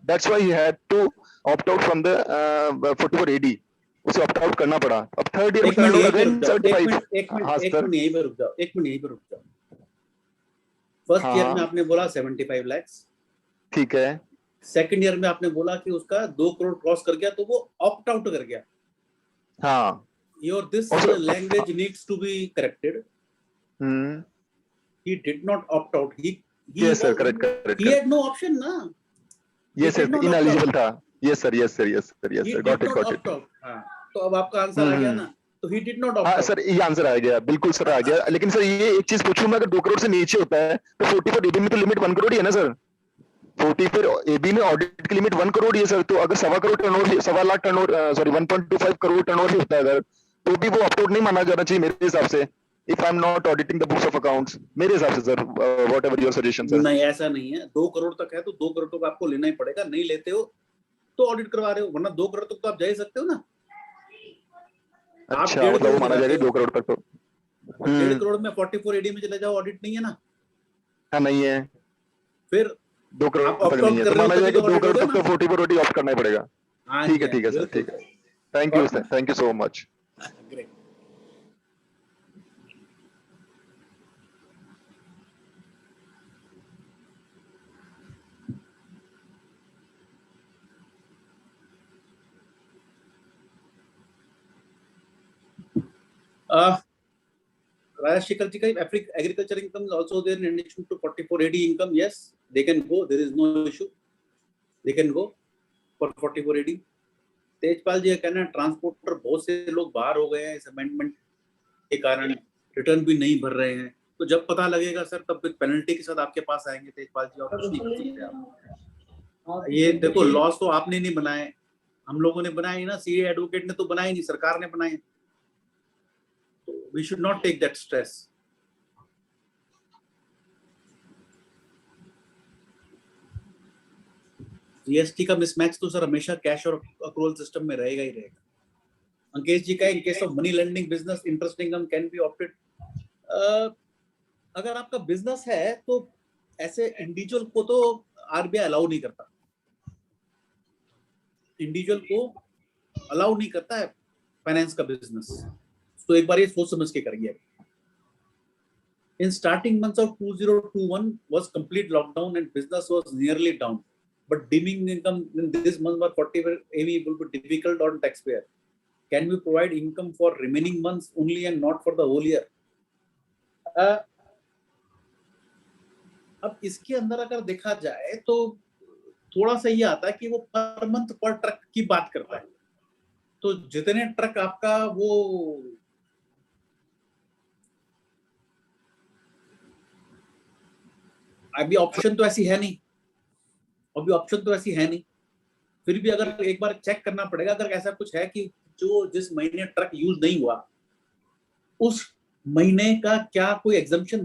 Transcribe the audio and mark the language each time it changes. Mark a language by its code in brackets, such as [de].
[en] That's why he had to opt out from the 44 AD. [hi] उसे opt out करना पड़ा. अब थर्ड ईयर में टर्नओवर अगेन 75. हाँ सर, एक मिनट यहीं पे रुक जाओ. फर्स्ट ईयर में आपने बोला 75 लाख, ठीक है. सेकंड ईयर में आपने बोला कि उसका 2 करोड़ क्रॉस कर गया, तो वो ऑप्ट आउट कर गया. हाँ. [en] Your this language needs to be corrected. He did not opt out. Yes sir, correct. He had no option, na. Yes sir, ineligible था. Yes sir. Got it. [hi] हाँ, तो अब आपका आंसर आ गया ना. [en] तो he did not opt [hi] हाँ [en] out. [hi] Sir, ये आंसर आ गया, बिल्कुल सर आ गया. लेकिन सर ये एक चीज पूछूं मैं, अगर 2 करोड़ से नीचे होता है तो 44 एबी में तो लिमिट 1 करोड़ ही है ना सर. 44 एबी में ऑडिट की लिमिट 1 करोड़ ही है सर. तो अगर 1.25 crore turnover, 1.25 lakh turnover, sorry 1.25 crore turnover ही होता है अगर, तो भी वो ऑप्ट आउट नहीं माना जाना चाहिए मेरे हिसाब से. [en] If I'm not auditing the books of accounts, [hi] मेरे हिसाब से sir, [en] whatever your suggestion sir. [hi] नहीं, ऐसा नहीं है. 2 करोड़ तक है तो 2 करोड़ तक आपको लेना ही पड़ेगा. नहीं लेते हो तो ऑडिट करवा रहे हो, वरना 2 करोड़ तक तो आप जा ही सकते हो ना. अच्छा, मतलब वो माना जाएगा 2 करोड़ तक तो. 1.5 करोड़ में 44 एडी में चले जाओ, ऑडिट नहीं है ना. हाँ नहीं है. फिर 2 करोड़ तक नहीं है तो माना जाएगा 2 करोड़ तक तो 44 एडी ऑप्ट करना ही पड़ेगा. ठीक है सर, ठीक है. [en] Thank you sir, thank you so much. Great. Rajashekar ji, agriculture income is also there in addition to 44 AD income. Yes, they can go. There is no issue. they can go for 44 AD. [hi] Tejpal जी का कहना है transporter बहुत से लोग बाहर हो गए हैं इस अमेंडमेंट के कारण, रिटर्न भी नहीं भर रहे हैं, तो जब पता लगेगा सर तब पेनल्टी के साथ आपके पास आएंगे तेजपाल जी, और कुछ नहीं कर सकते आप। ये देखो लॉस तो आपने नहीं बनाए, हम लोगों ने बनाए ना, सीए एडवोकेट ने तो बनाए नहीं, सरकार ने बनाए। [en] We should not take that stress. [hi] GST का मिसमैच तो सर हमेशा कैश और अक्रूवल सिस्टम में रहेगा ही रहेगा। [en] अंकेश जी का in case of money lending business interest income can be opted. [hi] अगर आपका बिजनेस है तो ऐसे इंडिविजुअल को तो आरबीआई अलाउ नहीं करता, इंडिविजुअल को अलाउ नहीं करता है फाइनेंस का बिजनेस, तो एक बार ये सोच समझ के करिए। [en] In starting months of 2021 was complete lockdown and business was nearly down, but dimming income in this month for 40 AV will be difficult on taxpayer. Can we provide income for remaining months only and not for the whole year? [hi] अब इसके अंदर अगर देखा जाए तो थोड़ा सा ये आता है कि वो पर मंथ पर ट्रक की बात करता है, तो जितने ट्रक आपका वो अभी ऑप्शन तो ऐसी है नहीं, अभी ऑप्शन तो ऐसी है नहीं, फिर भी अगर एक बार चेक करना पड़ेगा अगर ऐसा कुछ है कि जो जिस महीने ट्रक यूज नहीं हुआ उस महीने का क्या कोई एग्जम्पशन।